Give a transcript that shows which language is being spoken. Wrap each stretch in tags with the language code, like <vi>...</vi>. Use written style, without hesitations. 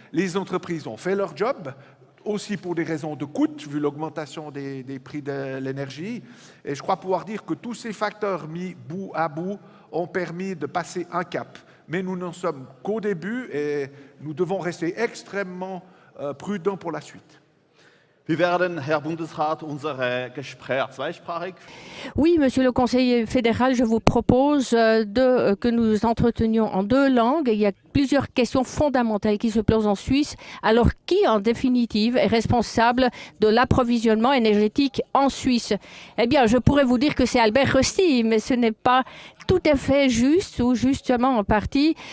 <fr>Les entreprises ont fait leur job, aussi pour des raisons de coût, vu l'augmentation des prix de l'énergie. Et je crois pouvoir dire que tous ces facteurs mis bout à bout ont permis de passer un cap. Mais nous n'en sommes qu'au début et nous devons rester extrêmement prudents pour la suite.</fr> <de>Wir werden, Herr Bundesrat, unsere Gespräche zweisprachig.</de> <fr>Oui, Monsieur le Conseiller fédéral, je vous propose que nous entretenions en deux langues. Il y a plusieurs questions fondamentales qui se posent en Suisse. Alors, qui, en définitive, est responsable de l'approvisionnement énergétique en Suisse? Eh bien, je pourrais vous dire que c'est Albert Rösti, mais ce n'est pas tout à fait juste, ou justement en partie.</fr>